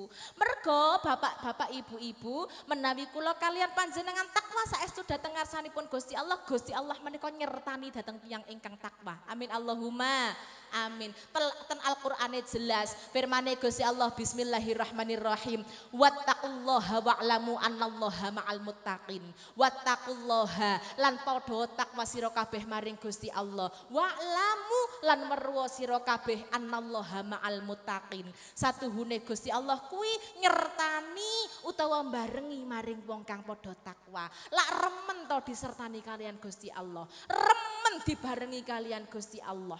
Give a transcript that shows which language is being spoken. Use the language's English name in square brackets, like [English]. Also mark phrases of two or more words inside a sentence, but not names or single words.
[Javanese] Merga bapak-bapak ibu-ibu menawi kula kalian panjenengan takwa saestu dhateng ngarsanipun Gusti Allah menika nyertani dhateng tiyang ingkang takwa. [Arabic] آمين اللهم آمين. [Javanese] Ten Al-Qur'ane jelas firmane Gusti Allah bismillahirrahmanirrahim. [Arabic] واتقوا الله واعلموا أن الله مع المتقين. [Javanese] Wattaqullaha lan padha takwa sira kabeh maring Gusti Allah. Wa'lamu lan weruh sira kabeh [Arabic] أن الله مع المتقين. [Javanese] Satuhune Gusti Allah kuwi nyertani utawa barengi maring wong kang padha takwa. Lak remen to disertani kalian Gusti Allah. Remen dibarengi kalian Gusti Allah.